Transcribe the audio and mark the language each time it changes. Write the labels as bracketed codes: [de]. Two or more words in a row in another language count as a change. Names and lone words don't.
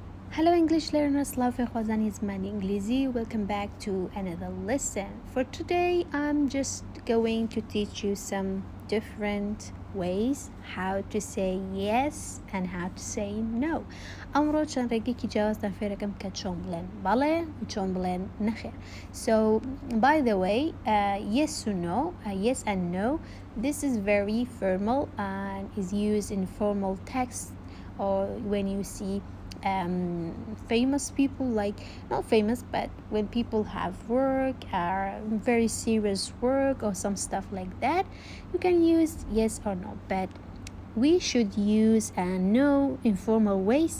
[en] Hello English learners, love [ckb] خوازانی زمانی انگلیزی. [en] Welcome back to another lesson. For today, I'm just going to teach you some different ways how to say yes and how to say no. [ckb] ئەمڕۆ چەند ڕێگەیەکی جیاوازتان فێرەکەم کە چۆن بڵێن بەڵێ و چۆن بڵێن نەخێر. [en] So, by the way, yes or no, yes and no, this is very formal and is used in formal text or when you see famous people, like not famous, but when people have work or very serious work or some stuff like that, you can use yes or no, but we should use no in formal ways.